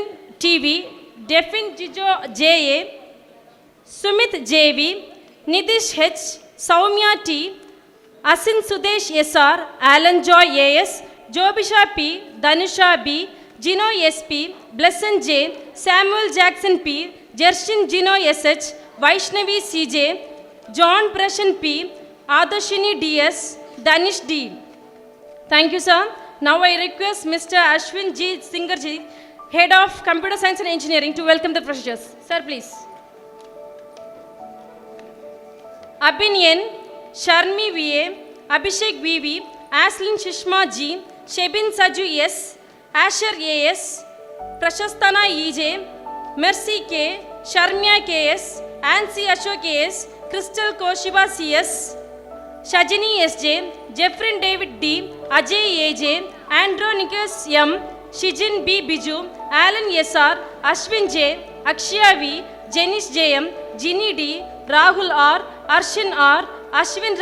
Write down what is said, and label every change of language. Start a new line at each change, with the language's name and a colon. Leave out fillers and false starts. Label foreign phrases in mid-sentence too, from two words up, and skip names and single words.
English: TV, Defin Jijo JA, Sumit JV, Nitish H, Saumya T, Asin Sudesh SR, Alan Joy AS, Jobisha P, Danusha B, Gino SP, Blesson J, Samuel Jackson P, Jershin Gino SH, Vaishnavi CJ, John Prashan P, Adashini DS, Danish D. Thank you, sir. Now I request Mr. Ashwin G. Singarji, Head of Computer Science and Engineering, to welcome the freshers. Sir, please. Abhinyan, Sharmi VA, Abhishek VV, Aslin Shishma G, Shebin Saju S, Asher AS, Prashastana EJ, Mercy K, Sharmya KS, Ansi Ashok KS, Crystal Koshiba CS, Shajini SJ, Jeffrin David D, Ajay AJ, Andronicus M, Shijin B Biju, Alan SR, Ashwin J, Akshaya V, Jenish JM, Ginny D, Rahul R, Arshin R, Ashwin